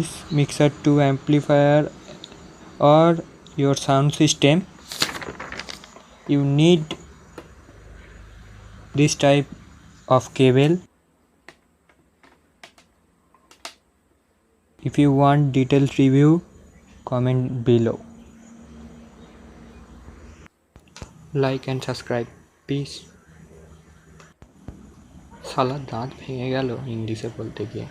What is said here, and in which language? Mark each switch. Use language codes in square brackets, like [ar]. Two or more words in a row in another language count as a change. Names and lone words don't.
[en] mixer to amplifier or your sound system you need this type of cable. If you want detailed review, comment below. Like and subscribe. Peace. [hi] साला दांत [bn] ভেঙে গেল ইংলিশে বলতে গিয়ে।